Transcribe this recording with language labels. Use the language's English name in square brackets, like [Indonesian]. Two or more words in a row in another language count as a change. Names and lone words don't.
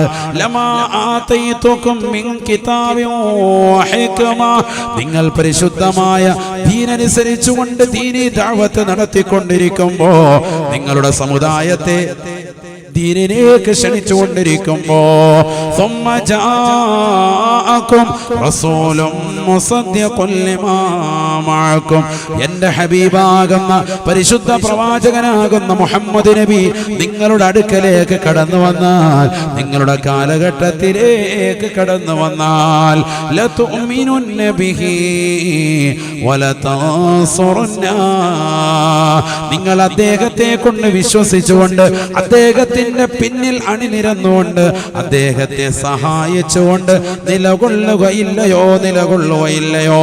[Arabic] لما آتيتكم من كتاب وحكمة, [Malayalam] നിങ്ങൾ പരിശുദ്ധമായ ദീനനുസരിച്ചുകൊണ്ട് ദീനി ദഅവത്ത് നടത്തിക്കൊണ്ടിരിക്കുമ്പോ, നിങ്ങളുടെ സമുദായത്തെ ദീനിലേക്ക് ക്ഷണിച്ചുകൊണ്ടിരിക്കുമ്പോ, [Arabic] ثم جاءكم رسول مصدق لما معكم, [Malayalam] എന്റെ ഹബീബാകുന്ന പരിശുദ്ധ പ്രവാചകനാകുന്ന മുഹമ്മദ് നബി നിങ്ങളുടെ അടുക്കലേക്ക് കടന്നു വന്നാൽ, നിങ്ങളുടെ കാലഘട്ടത്തിലേക്ക് കടന്നു വന്നാൽ, [Arabic] لتؤمنن به [Malayalam] വലതൻസുറുന്ന, നിങ്ങൾ അദ്ദേഹത്തെ കൊണ്ട് വിശ്വസിച്ചുകൊണ്ട്, അദ്ദേഹത്തിന്റെ പിന്നിൽ അണിനിരന്നുകൊണ്ട്, അദ്ദേഹത്തെ സഹായിച്ചുകൊണ്ട് നിലകൊള്ളുകയില്ലയോ?